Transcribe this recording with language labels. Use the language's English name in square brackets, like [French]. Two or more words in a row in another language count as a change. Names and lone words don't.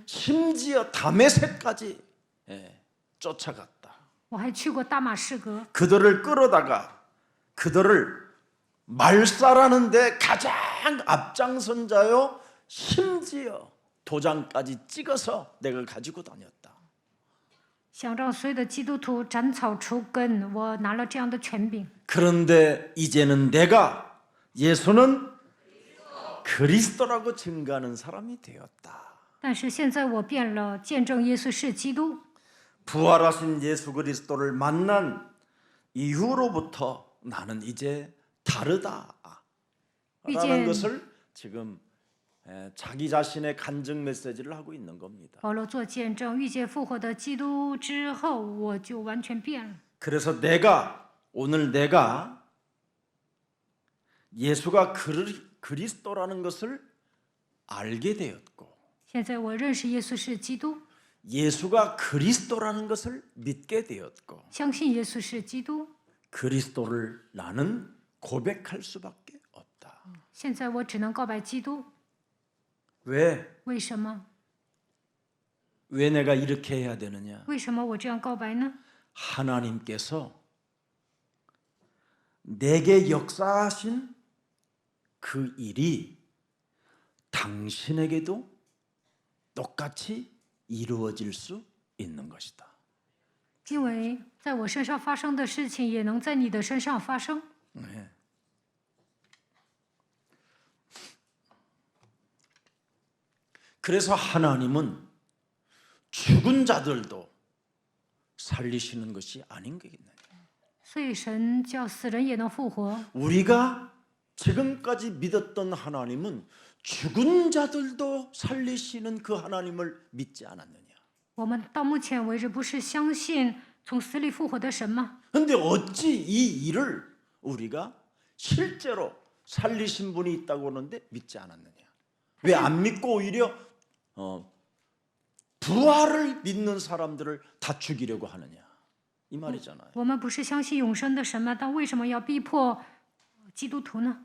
[Korean] 심지어 다메섹까지 쫓아갔다. [Chinese] 我还去过大马士革， [Korean] 그들을 끌어다가 그들을 말살하는데 가장 앞장선 자요. 심지어 도장까지 찍어서 내가 가지고 다녔다. [Chinese] 想让所有的基督徒斩草除根，我拿了这样的权柄。 [Korean] 그런데 이제는 내가 예수는 그리스도라고 증거하는 사람이 되었다. [Chinese] 但是现在我变了，见证耶稣是基督。 [Korean] 부활하신 예수 그리스도를 만난 이후로부터 나는 이제 다르다 라는 이젠- 것을 지금 자기 자신의 간증 메시지를 하고 있는 겁니다. [Chinese] 保罗做见证，遇见复活的基督之后，我就完全变了。 [Korean] 그래서 오늘 내가 예수가 그리스도라는 것을 알게 되었고 [Chinese] 现在我认识耶稣是基督， [Korean] 예수가 그리스도라는 것을 믿게 되었고 [Chinese] 相信耶稣是基督。 [Korean] 그리스도를 나는 고백할 수밖에 없다. [Chinese] 现在我只能告白基督。 [Korean] 왜 [Chinese] 为什么？ [Korean] 내가 이렇게 해야 되느냐? [Chinese] 为什么我这样告白呢？ [Korean] 하나님께서 내게 역사하신 그 일이 당신에게도 똑같이 이루어질 수 있는 것이다. [Chinese] 因为在我身上发生的事情，也能在你的身上发生。 [Korean] 네. 그래서 하나님은 죽은 자들도 살리시는 것이 아닌 거겠네. [Chinese] 所以神叫死人也能复活。 [Korean] 우리가 지금까지 믿었던 하나님은 죽은 자들도 살리시는 그 하나님을 믿지 않았느냐? [Chinese] 我们到目前为止不是相信从死里复活的神吗？ [Korean] 근데 어찌 이 일을 우리가 실제로 살리신 분이 있다고 하는데 믿지 않았느냐? 왜 안 믿고 오히려 부활을 믿는 사람들을 다 죽이려고 하느냐? 이 말이잖아요. [Chinese] 我们不是相信永生的神吗？但为什么要逼迫基督徒呢？